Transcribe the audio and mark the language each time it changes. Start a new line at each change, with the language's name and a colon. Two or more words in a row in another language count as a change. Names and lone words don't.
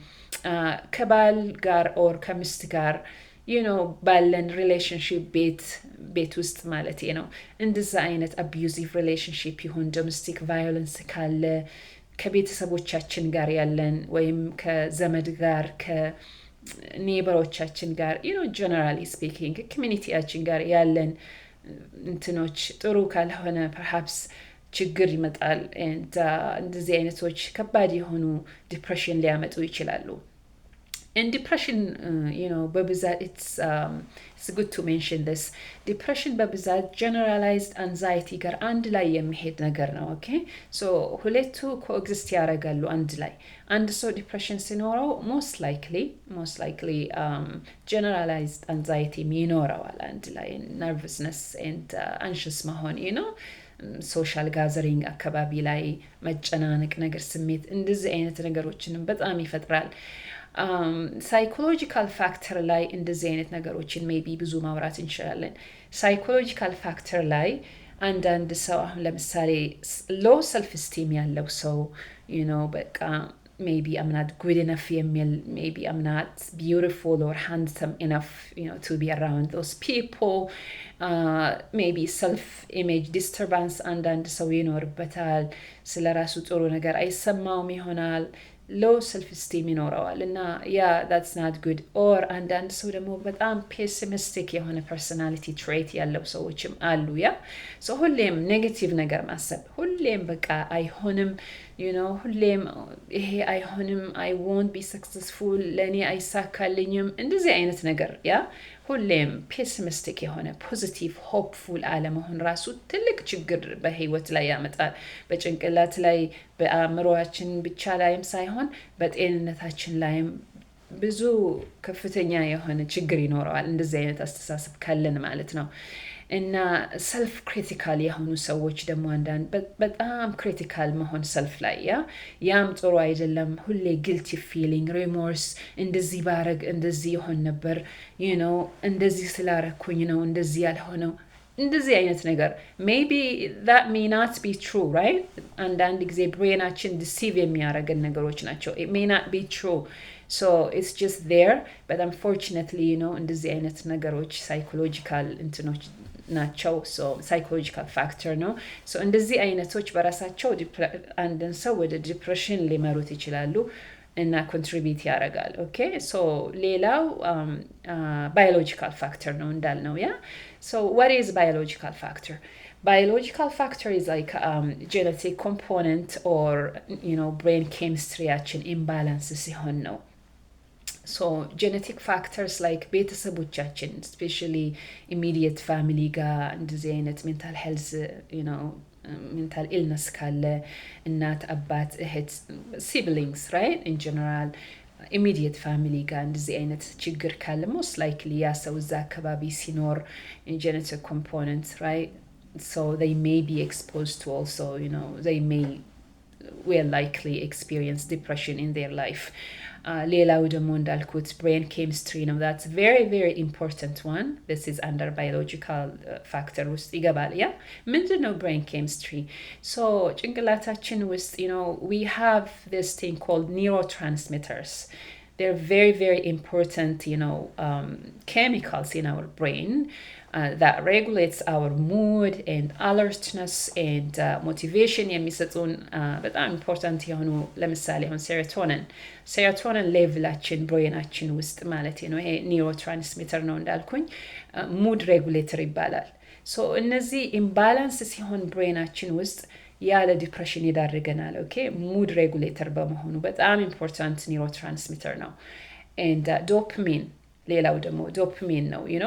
Amharic: ከባል ጋር or ከሚስት ጋር ባለን ሪሌሽንሺፕ ቤት ውስጥ ማለት ነው እንደዛ አይነት
English: abusive relationship
Amharic: ይሁን
English: domestic violence
Amharic: ካለ ከቤተሰቦቻችን ጋር ያለን ወይም ከዘመድ ጋር ከኔበሮቻችን ጋር
English: generally speaking
Amharic: communityያችን ጋር ያለን እንትኖች ጥሩ ካልሆነ perhaps ችግር ይመጣል and እንደዚህ አይነቶች ከባድ የሆኑ ዲፕሬሽን ሊያመጡ ይችላሉ
English: and depression
Amharic: በብዛት
English: it's good to mention this depression
Amharic: በብዛት
English: generalized anxiety
Amharic: ጋር አንድ ላይ የሚሄድ ነገር ነው
English: okay so
Amharic: ሁለቱ coexist ያደርጋሉ አንድ ላይ አንድ ሰው depression ሲኖረው
English: most likely generalized anxiety
Amharic: ይኖረዋል አንድ ላይ
English: nervousness and anxious
Amharic: መሆን
English: social gathering
Amharic: አካባቢ ላይ መጨናነቅ ነገር ስሜት እንደዚህ አይነት ነገሮችንም በጣም ይፈጥራል
English: psychological factor
Amharic: ላይ እንደዚህ አይነት ነገሮችን ሜቢ ብዙ ማውራት እንችላለን።
English: psychological factor
Amharic: ላይ አንዳንድ ሰው አሁን ለምሳሌ
English: low self esteem
Amharic: ያለው ሰው በቃ
English: maybe I'm not good enough
Amharic: የሚል
English: maybe I'm not beautiful or handsome enough to be around those people, maybe self image disturbance
Amharic: አንዳንድ ሰው ይኖርበታል። ስለ ራሱ ጥሩ ነገር አይሰማውም ይሆናል።
English: low self esteem
Amharic: ይኖረዋል እና
English: that's not good.
Amharic: or አንዳንድ ሰው ደግሞ በጣም ፔሲሚስቲክ የሆነ
English: personality trait
Amharic: ያለው ሰዎችም አሉ። ሁሌም ኔጌቲቭ ነገር ማሰብ፣ ሁሌም በቃ አይሆንም ሁሌም ይሄ አይሆንም፣
English: I won't be
Amharic: successful፣ ለእኔ አይሳካልኝም፣ እንደዚህ አይነት ነገር ሁሌም ፔሲሚስቲክ የሆነ
English: positive hopeful
Amharic: አለመሆን ራሱ ትልቅ ችግር በህይወት ላይ ያመጣል። በጭንቅላት ላይ በአእምሮአችን ብቻ ላይም ሳይሆን በጤንነታችን ላይም ብዙ ከፍተኛ የሆነ ችግር ይኖረዋል እንደዚህ አይነት አስተሳሰብ ካለን ማለት ነው። እና
English: self critical
Amharic: የሆኑ ሰዎች ደግሞ አንዳንድ በጣም ክሪቲካል መሆን ሰልፍ ላይ ያም ጥሩ አይደለም። ሁሌ
English: guilty feeling፣
Amharic: ሪሞርስ፣ እንደዚህ ባረግ እንደዚህ ይሆን ነበር እንደዚህ ስላረኩኝ ነው እንደዚህ ያልሆነው፣ እንደዚህ አይነት ነገር
English: maybe that may not be true, right?
Amharic: አንዳንድ ጊዜ ብሬናችን ዲሲቭ የሚያደርገን ነገሮች ናቸው።
English: it may not be true, so it's just there, but unfortunately
Amharic: እንደዚህ አይነት ነገሮች ሳይኮሎጂካል እንትኖች ናቸው።
English: so psychological factor
Amharic: ነው። so እንደዚህ አይነቶች በራሳቸው አንድን ሰው ወደ ዲፕረሽን ሊመሩት ይችላሉ እና ኮንትሪቢዩት ያደርጋል።
English: okay so
Amharic: ሌላው
English: biological factor
Amharic: ነው እንዳልነው
English: so what is biological factor? Biological factor is like genetic component or brain chemistry imbalance
Amharic: ሲሆን ነው።
English: so genetic factors like ቤተሰቦቻችን especially immediate family
Amharic: ጋር እንደዚህ አይነት
English: mental health mental illness
Amharic: ካለ እናት፣ አባት፣ እህት፣
English: siblings, right? in general immediate family
Amharic: ጋር እንደዚህ አይነት ችግር ካለ
English: most likely
Amharic: ያ ሰው እዛ አካባቢ ሲኖር
English: genetic components, right? so they may be exposed to also they may will likely experience depression in their life.
Amharic: ሌላው ደግሞ እንዳልኩት
English: brain chemistry ነው። that's very very important one. this is under biological factor
Amharic: ውስጥ ይገባል። ምንድነው
English: brain chemistry? so
Amharic: ጭንቅላታችን ውስጥ
English: we have this thing called neurotransmitters. they're very very important chemicals in our brain that regulates our mood and alertness and motivation
Amharic: የሚሰጡን በጣም ኢምፖርታንት የሆኑ ለምሳሌ አሁን ሴሮቶኒን ሌቭላችን ብሬናችን ውስጥ ማለት ነው። ይሄ ኒውሮትራንስሚተር ነው እንዳልኩኝ፣
English: mood regulator
Amharic: ይባላል። ሶ እነዚህ ኢምባላንስ ሲሆን ብሬናችን ውስጥ ያለ ዲፕሬሽን ይዳርገናል።
English: okay mood regulator
Amharic: በመሆኑ በጣም
English: important neurotransmitter
Amharic: ነው። and ዶፓሚን ሌላው ደግሞ ዶፓሚን ነው